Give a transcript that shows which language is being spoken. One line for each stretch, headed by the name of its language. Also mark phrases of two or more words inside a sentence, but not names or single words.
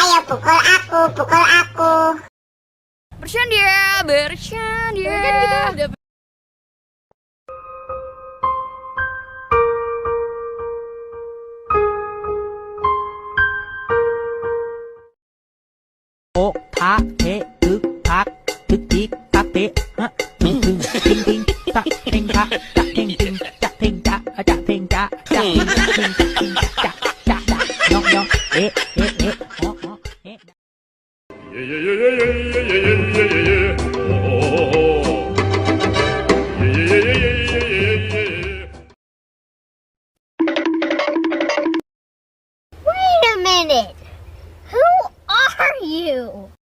Indonesian: pukul aku, pukul aku. Bercanda, bercanda. Kan kita udah โอะทะเทะทึกทักทึกทิกทักเตะฮะทึงทึงทิงทิงทักเทงทักจะเทงทิงจะเทงจะจะเทงจะจะเทงจะเทงทิงจะจะจะยองยองเอ๊ะเอ๊ะเอ๊ะฮอฮอเอ๊ะ
English: Wait a minute. Who are you?